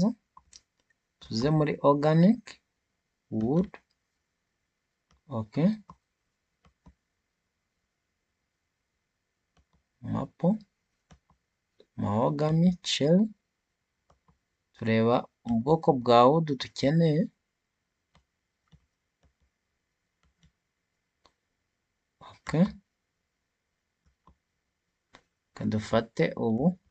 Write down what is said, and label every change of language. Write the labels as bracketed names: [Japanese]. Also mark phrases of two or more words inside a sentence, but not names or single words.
[Kinyarwanda] Tuze muri [English] organic wood. Okay, maple, mahogany, cherry. [Kinyarwanda] Tureba ubwoko bwa wood dukeneye. Okay, dufate ubu.